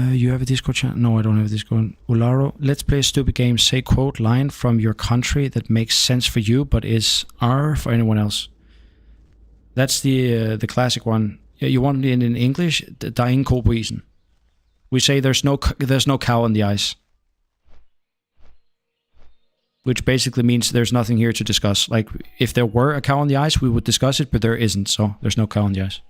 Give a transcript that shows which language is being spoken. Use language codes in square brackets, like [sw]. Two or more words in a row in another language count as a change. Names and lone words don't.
[en] you have a Discord channel? No, I don't have a Discord. Ularo, let's play a stupid game. Say quote line from your country that makes sense for you, but is R for anyone else. That's the classic one. You want it in English? [da] Der er ingen ko på isen. [en] We say there's no cow on the ice. Which basically means there's nothing here to discuss. Like, if there were a cow on the ice, we would discuss it, but there isn't, so there's no cow on the ice.